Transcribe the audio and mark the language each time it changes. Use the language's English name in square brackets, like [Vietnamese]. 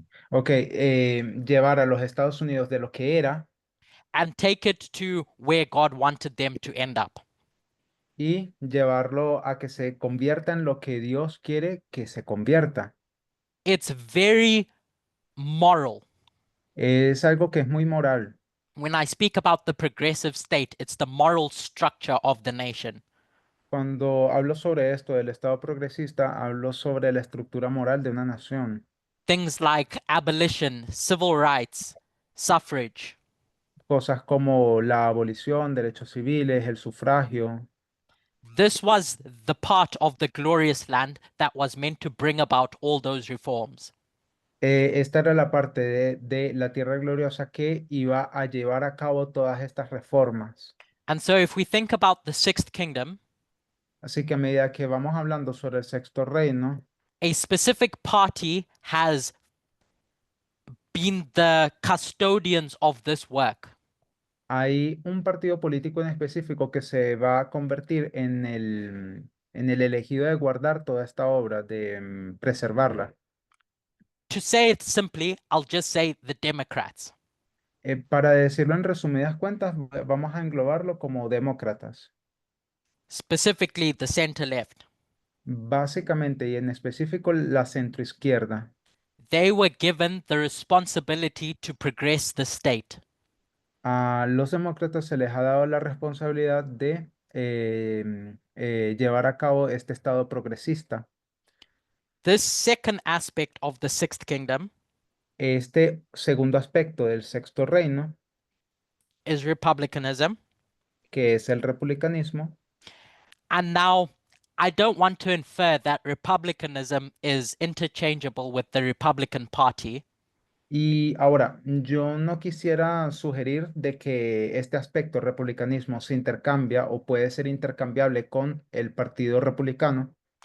[Spanish] Ok, llevar a los Estados Unidos de lo que era [English] and take it to where God wanted them to end up. [Spanish] y llevarlo a que se convierta en lo que Dios quiere que se convierta. [English] It's very moral. [Spanish] Es algo que es muy moral. [English] When I speak about the progressive state, it's the moral structure of the nation. [Spanish] Cuando hablo sobre esto del Estado progresista, hablo sobre la estructura moral de una nación. [English] Things like abolition, civil rights, suffrage. [Spanish] Cosas como la abolición, derechos civiles, el sufragio. [English] This was the part of the glorious land that was meant to bring about all those reforms. [Spanish] Esta era la parte de la tierra gloriosa que iba a llevar a cabo todas estas reformas. [English] And so if we think about the sixth kingdom, [Spanish] Así que a medida que vamos hablando sobre el sexto reino, [English] a specific party has been the custodians of this work. [Spanish] hay un partido político en específico que se va a convertir en el elegido de guardar toda esta obra, de preservarla. [English] To say it simply, I'll just say the Democrats. [Spanish] Para decirlo en resumidas cuentas, vamos a englobarlo como demócratas. [English] Specifically the center left. [Spanish] Básicamente y en específico la centroizquierda. [English] They were given the responsibility to progress the state. [Spanish] A los demócratas se les ha dado la responsabilidad de llevar a cabo este estado progresista. [English] This second aspect of the sixth kingdom [Spanish] Este segundo aspecto del sexto reino, [English] is republicanism. [Spanish] que es el republicanismo, [English] And now I don't want to infer that republicanism is interchangeable with the Republican Party. [Spanish] y ahora, yo no quisiera sugerir de que este aspecto republicanismo se intercambia o puede ser intercambiable con el Partido Republicano,